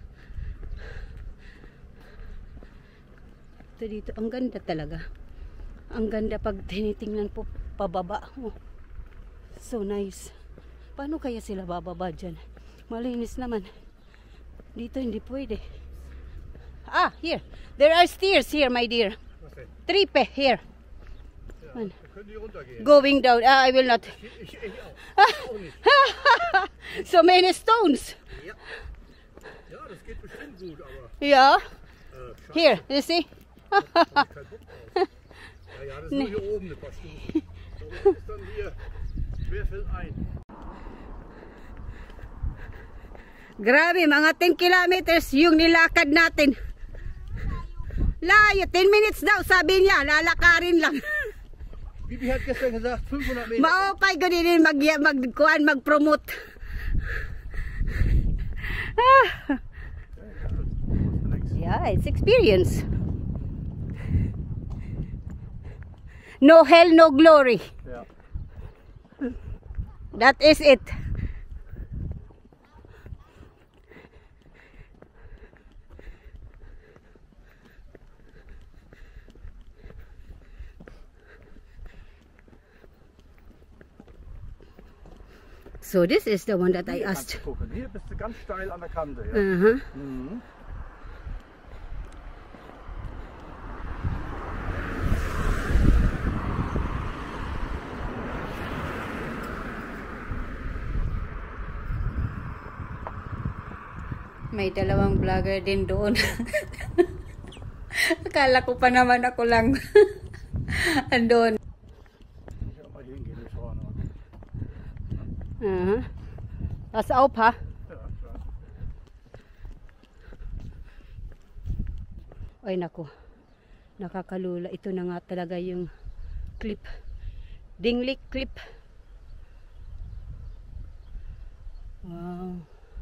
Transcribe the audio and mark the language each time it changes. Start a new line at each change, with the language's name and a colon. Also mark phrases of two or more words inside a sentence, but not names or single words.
Filipino: Ito dito, ang ganda talaga. Ang ganda pag tinitingnan po pababa.
English: Oh, so nice.
Filipino: Paano kaya sila bababa dyan? Malinis naman. Dito hindi pwede.
English: Ah, here. There are stairs here, my dear. Tripe here.
German: Können die runtergehen?
English: Going down. Ah, I will not.
German: Ich auch.
English: So many stones.
German: Ja. Ja, das geht bestimmt gut, aber
English: Yeah.
German: scheiße,
English: Here, you see?
German: hab ich keinen Bock drauf. Ja, das ist nur hier oben eine paar Stufen. Da oben ist dann hier querfeldein.
Filipino: Grabe, mga 10 kilometers yung nilakad natin. Layo, 10 minutes daw, sabi niya, lalakarin lang.
German: Bibi hat gestern gesagt, 500 Meter.
Filipino: Maopay ko din mag-promote.
English: Yeah, it's experience. No hell, no glory.
German: Ja.
English: That is it. So this is the one that I
German: Hier kannst
English: asked.
German: du gucken. Hier bist du ganz steil an der Kante. Ja. Uh-huh. Mhm.
Filipino: May dalawang vlogger din doon. Akala ko pa naman ako lang andun.
German: Ja, mal hingehen, wir schauen mal. Uh-huh. Pass auf, ha? Ja, klar.
Filipino: Ay nako, nakakalula. Ito na nga talaga yung clip.
English: Dingley clip. Wow.